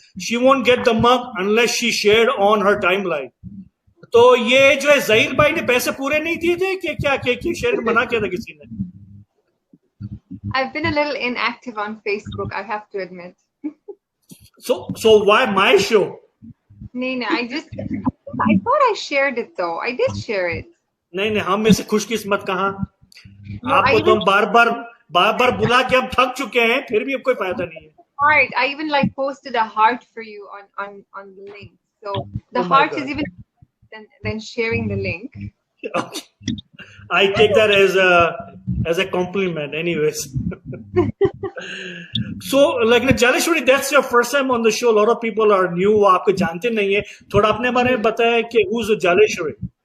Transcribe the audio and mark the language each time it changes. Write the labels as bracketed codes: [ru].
[en] She won't get the mug unless she shared on her timeline. [hi] तो ये जो है ज़हीर भाई ने पैसे पूरे नहीं दिए थे कि क्या कि शेयर मना किया था किसी ने? [en] I've been a little inactive on Facebook, I have to admit. So why my show? No, I thought I shared it though. I did share it. [hi] नहीं हम में से खुशकिस्मत कहाँ? आपको तो बार-बार बुला के हम थक चुके हैं, फिर भी अब कोई फायदा नहीं है। [en] Heart. I even posted a heart for you on the link. So the heart is even than sharing the link. Okay. I take that as a compliment, anyways. So, like Jaleshwari, that's your first time on the show. A lot of people are new. [hi] आपको जानते नहीं है. थोड़ा अपने बारे में बताएं कि [en] who's Jaleshwari?